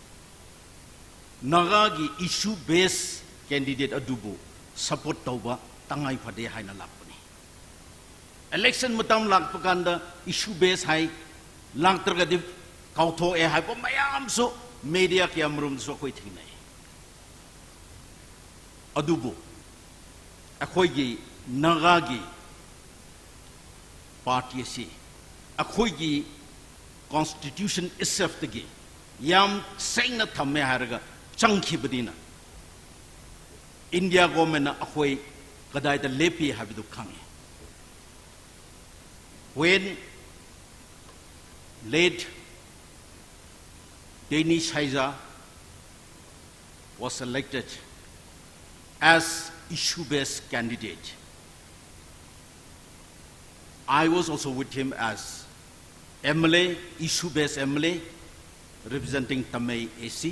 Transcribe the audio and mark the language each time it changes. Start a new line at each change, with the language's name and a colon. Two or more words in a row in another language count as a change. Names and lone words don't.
Manipuri: naga gi
English: issue based candidate
Manipuri: adubo support tauba tangai phade haina lakpani election matam lakpakanda
English: issue based
Manipuri: hai langtarga di kautho e haiba mayam so media ki amrum so koi thinai adubo akhoi gi naga gi party si akhoi gi
English: constitution itself
Manipuri: tagi yam sengna thamme haraga changki badina India government na akhoi kadai da lepi habidu khangi
English: when late Danish Haiza was elected as issue-based candidate. I was also with him as MLA, issue-based MLA, representing Tamil AC.